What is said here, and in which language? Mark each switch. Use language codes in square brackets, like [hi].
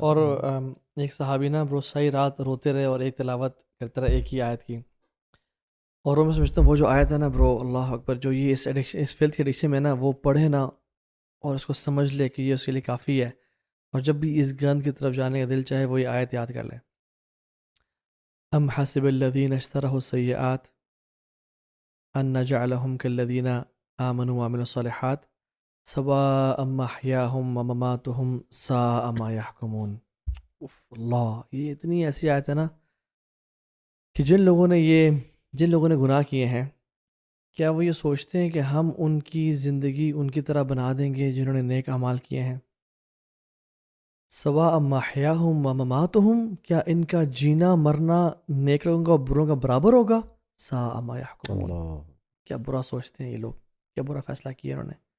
[ur] اور ایک صحابی نا برو ساری رات روتے رہے اور ایک تلاوت کرتے رہے ایک ہی آیت کی, اور وہ میں سمجھتا ہوں وہ جو آیت ہے نا برو, اللہ اکبر, جو یہ اس فیلتھ کی ایڈکشن میں نا وہ پڑھے نا اور اس کو سمجھ لے کہ یہ اس کے لیے کافی ہے. اور جب بھی اس گند کی طرف جانے کا دل چاہے وہ یہ آیت یاد کر لیں. [ar] ام حسب الذین اشتروا السیئات ان نجعلهم كالذین آمنوا وعملوا الصالحات سواء محیاهم ومماتهم ساء ما يحکمون. [ur] اللہ، یہ اتنی ایسی آیت ہے نا کہ جن لوگوں نے گناہ کیے ہیں، کیا وہ یہ سوچتے ہیں کہ ہم ان کی زندگی ان کی طرح بنا دیں گے جنہوں نے نیک اعمال کیے ہیں؟ [ar] سواء محیاہم و مماتہم، [ur] کیا ان کا جینا مرنا نیک لوگوں کا اور بروں کا برابر ہوگا؟ [ar] ساء ما یحکمون، [ur] کیا برا سوچتے ہیں یہ لوگ، کیا برا فیصلہ کیا انہوں نے.